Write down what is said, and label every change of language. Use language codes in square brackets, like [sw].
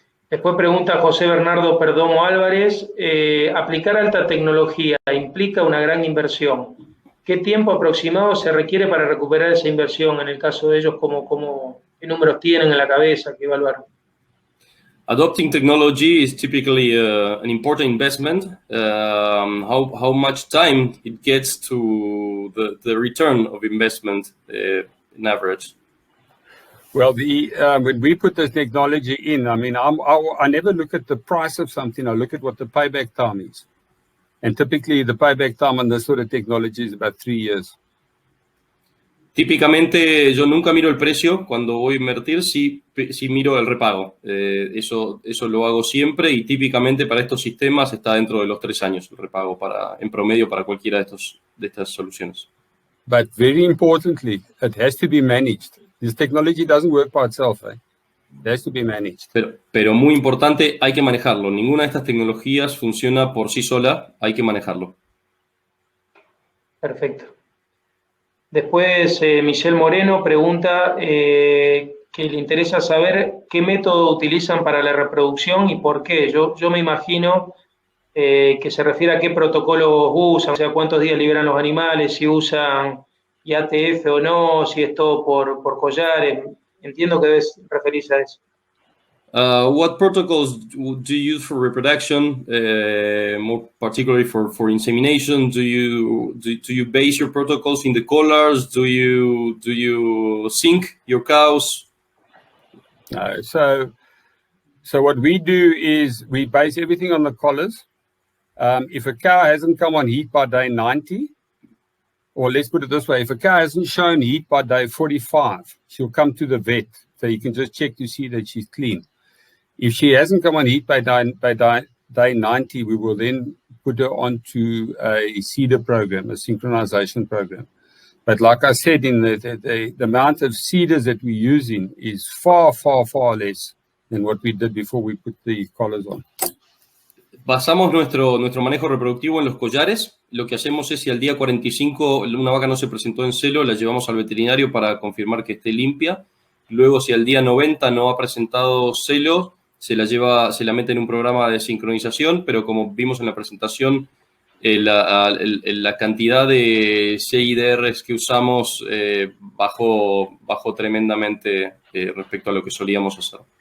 [es] Después pregunta José Bernardo Perdomo Álvarez, aplicar alta tecnología implica una gran inversión. ¿Qué tiempo aproximado se requiere para recuperar esa inversión? En el caso de ellos, ¿qué números tienen en la cabeza que evaluar? [en] Adopting technology is typically an important investment. How much time it gets to the return of investment in average? Well, when we put this technology in, I mean, I never look at the price of something. I look at what the payback time is. And typically the payback time on this sort of technology is about 3 years. [es] Típicamente yo nunca miro el precio cuando voy a invertir, sí miro el repago. Eso lo hago siempre, y típicamente para estos sistemas está dentro de los 3 años el repago en promedio para cualquiera de estas soluciones. [en] But very importantly, it has to be managed. This technology doesn't work by itself. It has to be managed. [es] Pero muy importante, hay que manejarlo. Ninguna de estas tecnologías funciona por sí sola, hay que manejarlo. Perfecto. Después, Michelle Moreno pregunta que le interesa saber qué método utilizan para la reproducción y por qué. Yo me imagino que se refiere a qué protocolos usan, o sea, cuántos días liberan los animales, si usan IATF o no, si es todo por collares. Entiendo que debes referirse a eso. [en] What protocols do you use for reproduction, more particularly for insemination? Do you base your protocols in the collars? Do you sync your cows? So what we do is we base everything on the collars. If a cow hasn't come on heat by day 90, or let's put it this way, if a cow hasn't shown heat by day 45, she'll come to the vet. So you can just check to see that she's clean. If she hasn't come on heat by day 90, we will then put her onto a CEDAR program, a synchronization program. But like I said, in the amount of CEDARs that we're using is far, far, far less than what we did before we put the collars on. [es] Basamos nuestro manejo reproductivo en los collares. Lo que hacemos es, si al día 45 una vaca no se presentó en celo, la llevamos al veterinario para confirmar que esté limpia. Luego, si al día 90 no ha presentado celo, se la mete en un programa de sincronización, pero como vimos en la presentación, la cantidad de CIDRs que usamos bajó tremendamente respecto a lo que solíamos hacer.